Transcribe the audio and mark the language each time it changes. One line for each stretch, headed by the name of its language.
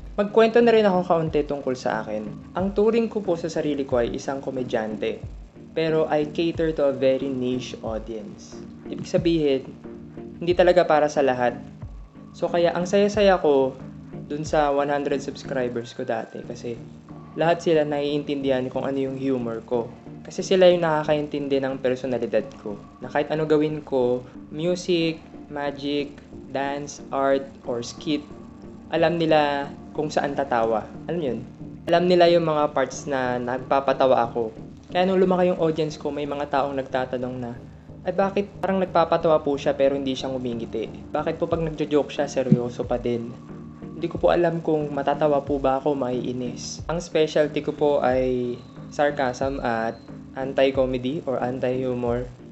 Filipino: Magkwento na rin ako kaunti tungkol sa akin. Ang turing ko po sa sarili ko ay isang komedyante.
English: Pero I cater to a very niche audience.
Filipino: Ibig sabihin, hindi talaga para sa lahat. So kaya ang saya-saya ko dun sa 100 subscribers ko dati kasi lahat sila naiintindihan kung ano yung humor ko. Kasi sila yung nakakaintindi ng personalidad ko. Na kahit ano gawin ko, music, magic, dance, art, or skit, alam nila kung saan tatawa. Alam yun? Alam nila yung mga parts na nagpapatawa ako. Kaya nung lumaki yung audience ko, may mga taong nagtatanong na, ay bakit parang nagpapatawa po siya pero hindi siya ngumingiti? Bakit po pag nagjo-joke siya, seryoso pa din? Hindi ko po alam kung matatawa po ba ako, maiinis. Ang specialty ko po ay sarcasm at
English: anti-comedy or anti-humor.